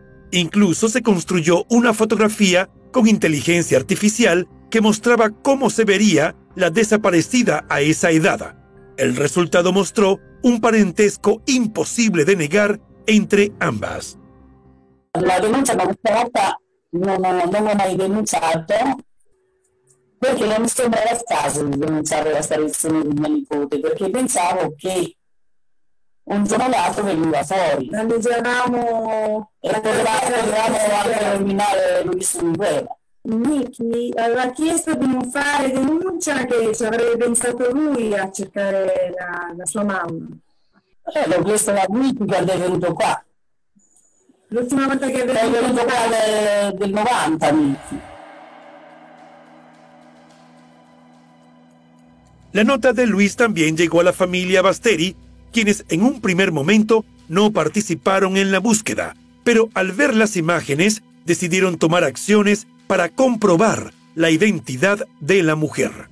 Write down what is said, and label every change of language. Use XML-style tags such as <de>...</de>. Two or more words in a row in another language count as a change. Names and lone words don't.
<es>Incluso se construyó una fotografía con inteligencia artificial que mostraba cómo se vería la desaparecida a esa edad. El resultado mostró un parentesco imposible de negar entre ambas.</es> <it>La denuncia da questa volta non ho mai denunciato perché non mi sembrava il caso di denunciare la sparizione di mia nipote, perché pensavo che un giorno o l'altro veniva fuori. Dicevamo e potevamo anche eliminare Luis Miguel. Nicky aveva chiesto di non fare denuncia, che ci avrebbe pensato lui a cercare la sua mamma. L'ho chiesto a Nicky quando è venuto qua. L'ultima volta che è venuto qua del 90, Nicky.</it> <es>La nota de Luis también llegó a la familia Basteri, quienes en un primer momento no participaron en la búsqueda, pero al ver las imágenes decidieron tomar acciones para comprobar la identidad de la mujer.</es>